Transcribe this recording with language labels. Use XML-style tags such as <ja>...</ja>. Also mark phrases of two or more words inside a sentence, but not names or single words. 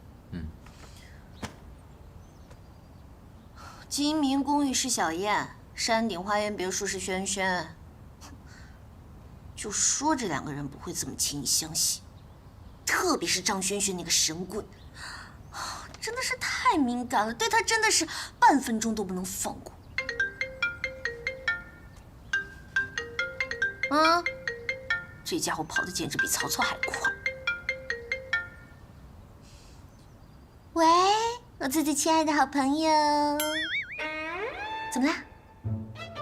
<zh>金明公寓是小燕，山頂花園別墅是軒軒。就說這2個人不會這麼輕易相信，特別是張軒軒那個神棍，真的是太敏感了，對他真的是半分鐘都不能放過。啊，這家伙跑得簡直比曹操還快。喂，我自己親愛的好朋友，怎麼啦？</zh>